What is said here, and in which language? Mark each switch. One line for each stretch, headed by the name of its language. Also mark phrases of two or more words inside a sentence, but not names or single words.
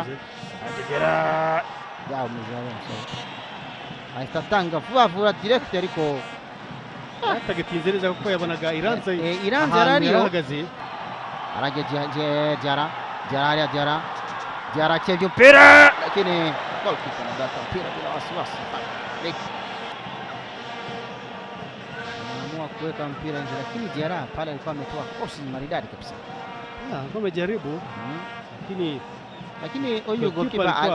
Kinyarwanda: Agera ya umuzaba so. Ahita tanga vuba direct, ariko atagetinzereza kuko yabonaga Iranze
Swahili: yarahagaze. Jara kevyo mpira, lakini goalkeeper anadaka mpira bila wasiwasi. Anaamua kuweka mpira nje, lakini Jara pale alikuwa ametoa kosi maridadi kabisa. Amejaribu lakini huyo goalkeeper